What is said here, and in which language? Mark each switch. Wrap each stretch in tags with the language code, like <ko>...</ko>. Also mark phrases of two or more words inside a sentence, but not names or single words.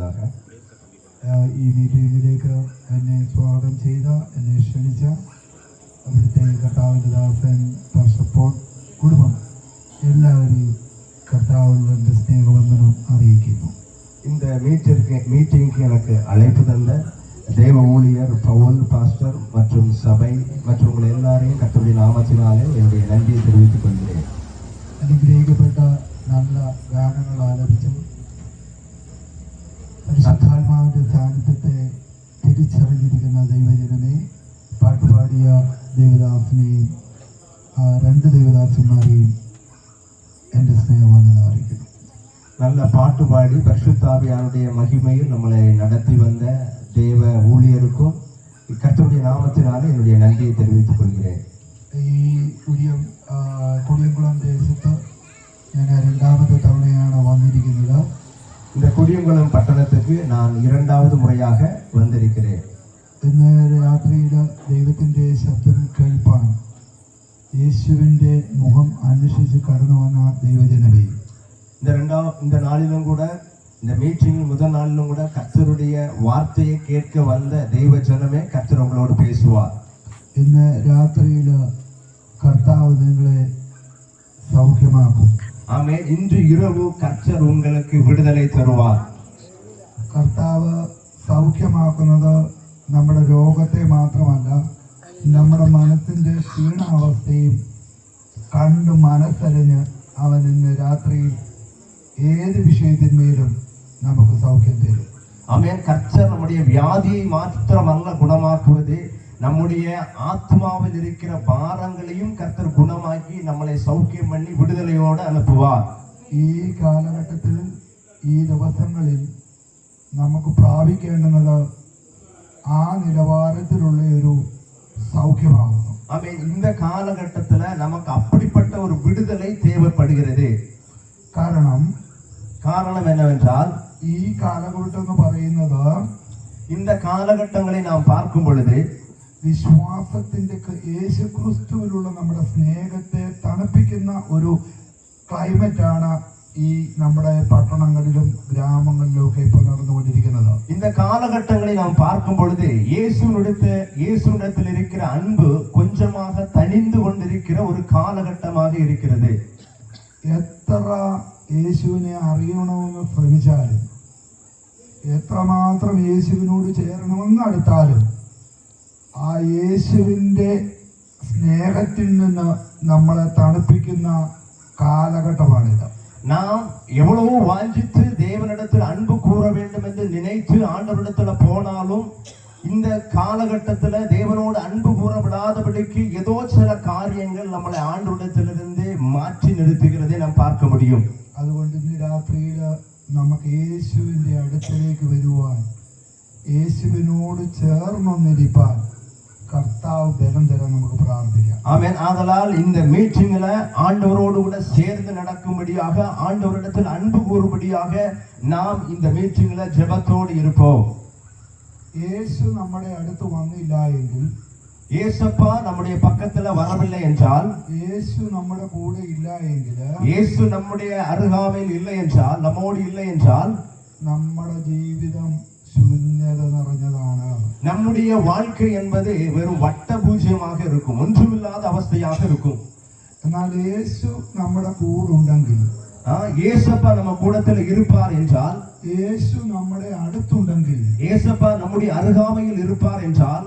<ml>ചെയ്യുമാറാക. ഈ മീറ്റിംഗിലേക്ക് എന്നെ സ്വാഗതം ചെയ്ത, എന്നെ ക്ഷണിച്ച അവിടുത്തെ കർത്താവിൻ്റെ ദാസൻ പാസ്റ്റർ കുടുംബം എല്ലാവരെയും കർത്താവിൻ്റെ സ്നേഹവന്ദനം അറിയിക്കുന്നു.</ml> <ta>இந்த மீட்டிங்க்கு எனக்கு அழைப்பு தந்த தேவ ஊழியர் பவுல் பாஸ்டர் மற்றும் சபை மற்றும் உங்கள் எல்லாரையும் கர்த்தருடைய நாமத்தினாலே என்னுடைய நன்றியை தெரிவித்துக் கொள்கிறேன்.</ta> <ml>അനുഗ്രഹിക്കപ്പെട്ട നല്ല ഗാനങ്ങൾ ആലപിച്ചു പരിശുദ്ധാത്മാവിന്റെ സാന്നിധ്യത്തെ തിരിച്ചറിഞ്ഞിരിക്കുന്ന ദൈവജനമേ, പാട്ടുപാടിയ ദേവദാസിനെയും രണ്ട് ദേവദാസന്മാരെയും എൻ്റെ സ്നേഹവന്ദനം അറിയിക്കുന്നു.</ml> <ta>நல்ல பாட்டு பாடி பரிசுத்தாவியானுடைய மகிமையில் நம்மளை நடத்தி வந்த தேவ ஊழியருக்கும் கர்த்தருடைய நாமத்தினாலே என்னுடைய நன்றியை தெரிவித்துக் கொள்கிறேன்.</ta> <ml>ഈ കുടിയംകുളം ദേശത്ത് ഞാൻ രണ്ടാമത്തെ തവണയാണ് വന്നിരിക്കുന്നത്.</ml> <ta>இந்த குடியங்குளம் பட்டணத்துக்கு நான் இரண்டாவது முறையாக வந்திருக்கிறேன்.</ta> <ml>ഇന്ന് രാത്രിയിൽ ദൈവത്തിൻ്റെ ശബ്ദം കേൾപ്പാൻ യേശുവിൻ്റെ മുഖം അന്വേഷിച്ച് കടന്നു വന്ന ദൈവജനമേ,</ml> <ta>இந்த நாளிலும் கூட, இந்த மீட்டிங் முதல் நாளிலும் கூட கர்த்தருடைய வார்த்தையை கேட்க வந்த தெய்வ ஜனமே, கர்த்தர் உங்களோடு பேசுவார்.</ta> <ml>ഇന്ന് രാത്രിയിൽ കർത്താവ് നിങ്ങളെ സൗഖ്യമാക്കും.</ml> <ta>ஆமென். இன்று இரவு கர்த்தர் உங்களுக்கு விடுதலை தருவார்.</ta> <ml>കർത്താവ് സൗഖ്യമാക്കുന്നത് നമ്മുടെ രോഗത്തെ മാത്രമല്ല, നമ്മുടെ മനസ്സിൻ്റെ ക്ഷീണാവസ്ഥയും കണ്ട് മനസ്സറിഞ്ഞ് അവൻ ഇന്ന് രാത്രിയിൽ ഏത് വിഷയത്തിന്മേലും നമുക്ക് സൗഖ്യം തരും.</ml> <ta>ஆமென். கர்த்தர் நம்முடைய வியாதியை மாத்திரமல்ல குணமாக்குவது, நம்முடைய ஆத்மாவில் இருக்கிற பாரங்களையும் கர்த்தர் குணமாக்கி நம்மளை சௌக்கியம் பண்ணி விடுதலையோடு அனுப்புவார்.</ta> <ml>ഈ കാലഘട്ടത്തിൽ, ഈ ദിവസങ്ങളിൽ നമുക്ക് പ്രാപിക്കേണ്ടുന്നത് ആ നിലവാരത്തിലുള്ള ഒരു സൗഖ്യമാകുന്നു.</ml> <ta>ஆமென். இந்த காலகட்டத்துல நமக்கு அப்படிப்பட்ட ஒரு விடுதலை தேவைப்படுகிறது. காரணம் என்னவென்றால்,</ta> <ml>ഈ കാലഘട്ടം എന്ന് പറയുന്നത്,</ml> <ta>இந்த കാലഘട്ടங்களை நாம் பார்க்கும் பொழுது</ta> <ml>വിശ്വാസത്തിന്റെ യേശു ക്രിസ്തുവിലുള്ള നമ്മുടെ സ്നേഹത്തെ തണുപ്പിക്കുന്ന ഒരു ക്ലൈമറ്റാണ് ഈ നമ്മുടെ പട്ടണങ്ങളിലും ഗ്രാമങ്ങളിലും ഒക്കെ ഇപ്പോൾ നടന്നുകൊണ്ടിരിക്കുന്നത്.</ml> <ta>இந்த காலகட்டங்களை நாம் பார்க்கும் பொழுது இயேசுவிடத்தில் இருக்கிற அன்பு கொஞ்சமாக தணிந்து கொண்டிருக்கிற ஒரு காலகட்டமாக இருக்கிறது.</ta> <ml>എത്ര യേശുവിനെ അറിയണമെന്ന് ശ്രമിച്ചാലും, എത്രമാത്രം യേശുവിനോട് ചേരണമെന്ന് അടുത്താലും, ആ യേശുവിൻ്റെ സ്നേഹത്തിൽ നിന്ന് നമ്മളെ തണുപ്പിക്കുന്ന കാലഘട്ടമാണിത്.</ml> <ta>நாம் எவ்வளவோ வாஞ்சித்து தேவனிடத்தில் அன்பு கூற வேண்டும் என்று நினைத்து ஆண்டவரிடத்துல போனாலும், இந்த காலகட்டத்துல தேவனோடு அன்பு கூற விடாதபடிக்கு ஏதோ சில காரியங்கள் நம்மளை ஆண்டவரிடத்திலிருந்து மாற்றி நிறுத்துகிறதை நாம் பார்க்க முடியும்.</ta> <ml>അതുകൊണ്ട് ഇന്ന് രാത്രിയിൽ നമുക്ക് യേശുവിൻ്റെ അടുത്തേക്ക് വരുവാൻ, യേശുവിനോട് ചേർന്നൊന്നിരിപ്പാൻ കർത്താവ് ബലം തരാൻ നമുക്ക് പ്രാർത്ഥിക്കാം.</ml> <ta>ஆமென். ஆதலால் இந்த மீட்டிங்ல ஆண்டவரோடு கூட சேர்ந்து நடக்கும்படியாக, ஆண்டவரிடத்தில் அன்பு கூறும்படியாக நாம் இந்த மீட்டிங்ல ஜெபத்தோடு இருப்போம்.</ta> <ml>യേശു നമ്മുടെ അടുത്ത് വന്നില്ല எങ്കിൽ,</ml> <ta>இயேசுப்பா நம்முடைய பக்கத்துல வரவில்லை என்றால்,</ta> <ml>യേശു നമ്മുടെ കൂടെ ഇല്ല എന്നുള്ള,</ml> <ta>இயேசு நம்முடைய அருகாமையில் இல்லை என்றால், நம்மோடு இல்லை என்றால்,</ta> <ml>നമ്മുടെ ജീവിതം ശൂന്യത നിറഞ്ഞതാണ്.</ml> <ta>நம்முடைய வாழ்க்கை என்பது வெறும் வட்ட பூஜ்யமாக இருக்கும், ஒன்றுமில்லாத அவஸ்தையாக இருக்கும்.</ta> <ml>എന്നാൽ യേശു നമ്മുടെ കൂടുണ്ടെങ്കിൽ,</ml> <ta>இயேசுப்பா நம்ம கூடத்தில் இருப்பார் என்றால்,</ta> <ml>യേശു നമ്മുടെ അടുത്തുണ്ടെങ്കിൽ,</ml> <ta>இயேசுப்பா நம்முடைய அருகாமையில் இருப்பார் என்றால்,</ta>